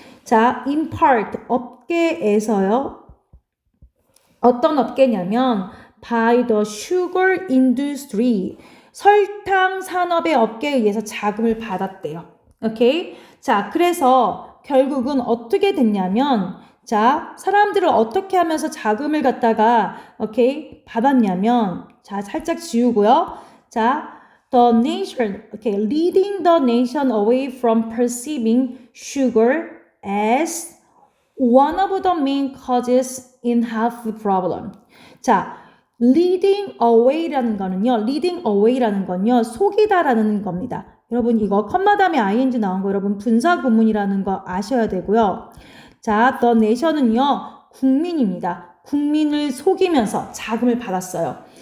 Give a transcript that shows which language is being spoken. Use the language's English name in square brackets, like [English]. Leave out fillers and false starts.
[Korean] 자, [English] in part, [Korean] 업계에서요. 어떤 업계냐면 [English] by the sugar industry, [Korean] 설탕 산업의 업계에 의해서 자금을 받았대요. 오케이? 자, 그래서 결국은 어떻게 됐냐면 자, 사람들을 어떻게 하면서 자금을 갖다가 오케이? 받았냐면 자, 살짝 지우고요. [English] 자, the nation, okay, leading the nation away from perceiving sugar as one of the main causes in health problem. [Korean] 자, leading away라는 건요, 속이다라는 겁니다. 여러분 이거 컴마 다음에 ing 나온 거 여러분 분사 구문이라는 거 아셔야 되고요. 자, the nation은요, 국민입니다. 국민을 속이면서 자금을 받았어요.